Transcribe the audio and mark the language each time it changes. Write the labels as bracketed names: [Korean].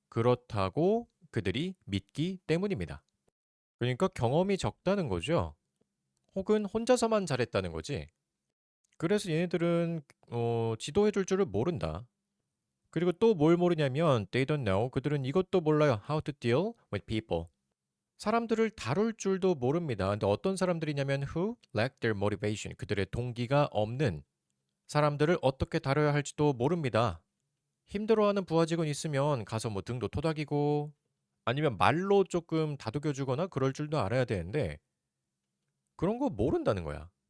[Korean] 그렇다고 그들이 믿기 때문입니다. 그러니까 경험이 적다는 거죠. 혹은 혼자서만 잘했다는 거지. 그래서 얘네들은 지도해줄 줄을 모른다. 그리고 또 뭘 모르냐면 [English] they don't know. [Korean] 그들은 이것도 몰라요. [English] How to deal with people. [Korean] 사람들을 다룰 줄도 모릅니다. 근데 어떤 사람들이냐면 [English] who lack their motivation. [Korean] 그들의 동기가 없는 사람들을 어떻게 다뤄야 할지도 모릅니다. 힘들어하는 부하직원 있으면 가서 뭐 등도 토닥이고 아니면 말로 조금 다독여주거나 그럴 줄도 알아야 되는데 그런 거 모른다는 거야.